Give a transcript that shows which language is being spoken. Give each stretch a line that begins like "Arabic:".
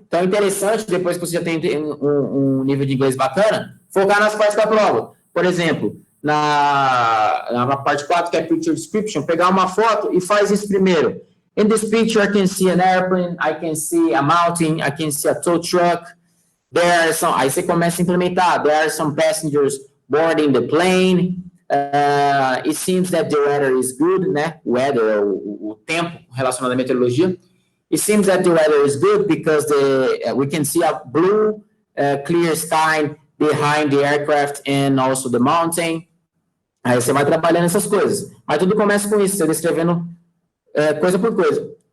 Portuguese: Então, é interessante, depois que você já tem um nível de inglês bacana, focar nas partes da prova. Por exemplo, na parte 4, que é Picture Description, pegar uma foto e faz isso primeiro.
English: In this picture, I can see an airplane, I can see a mountain, I can see a tow truck.
Portuguese: Aí você começa a implementar.
English: There are some passengers boarding the plane. It seems that the weather is good, né?
Portuguese: Weather é o tempo relacionado à meteorologia.
English: It seems that the weather is good because we can see a blue, clear sky behind the aircraft and also the mountain.
Portuguese: Aí você vai trabalhando essas coisas. Mas tudo começa com isso, você descrevendo coisa por coisa.